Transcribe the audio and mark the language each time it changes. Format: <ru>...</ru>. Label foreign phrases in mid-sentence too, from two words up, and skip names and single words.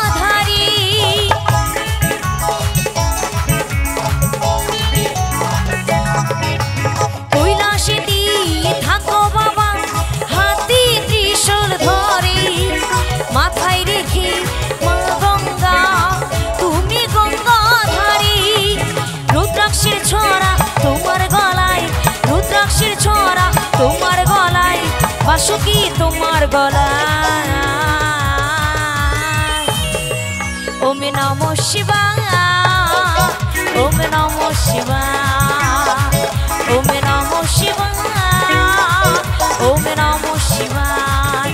<bn>মাথায় রেখে মা গঙ্গা তুমি গঙ্গাধারী, রুদ্রাক্ষের ছড়া তোমার গলায়, রুদ্রাক্ষের ছড়া তোমার গলায়, বাসুকি তোমার গলায়।</bn> <sa>ওম নমঃ শিবায়, ওম নমঃ শিবায়, ওম নমঃ শিবায়, ওম নমঃ শিবায়।</sa>